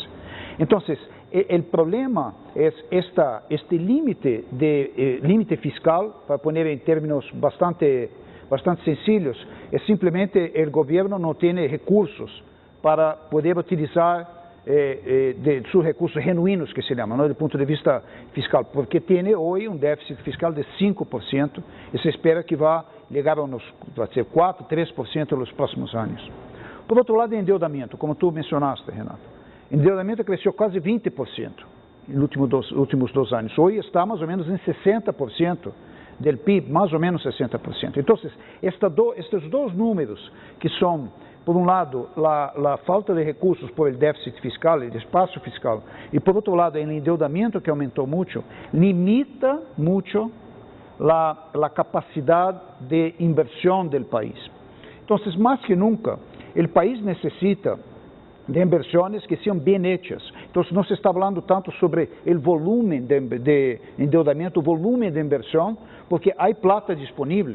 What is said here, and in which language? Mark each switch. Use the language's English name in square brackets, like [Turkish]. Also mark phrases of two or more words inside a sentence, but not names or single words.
[Spanish] Entonces, el problema es este límite fiscal, para poner en términos bastante sencillos, es simplemente el gobierno no tiene recursos para poder utilizar de sus recursos genuinos, que se llama, ¿no? Desde el punto de vista fiscal, porque tiene hoy un déficit fiscal de 5%, y se espera que va a llegar a ser 4, 3% en los próximos años. [Portuguese] Por outro lado, endeudamento, [Spanish] como tú mencionaste, [Portuguese] Renato. Endeudamento cresceu quase 20% nos últimos 2 anos. Hoje está mais ou menos em 60% do PIB, mais ou menos 60%. Então, estes 2 números, que são, por um lado, a falta de recursos [Spanish] por el déficit fiscal, el espaço fiscal, [Portuguese] e por outro lado, o endeudamento que aumentou muito, limita muito a capacidade de [Spanish] inversión del país. Entonces, más que nunca, el país necesita de inversiones que sean bien hechas. Entonces, no se está hablando tanto sobre el volumen de endeudamiento, volumen de inversión, porque hay plata disponible.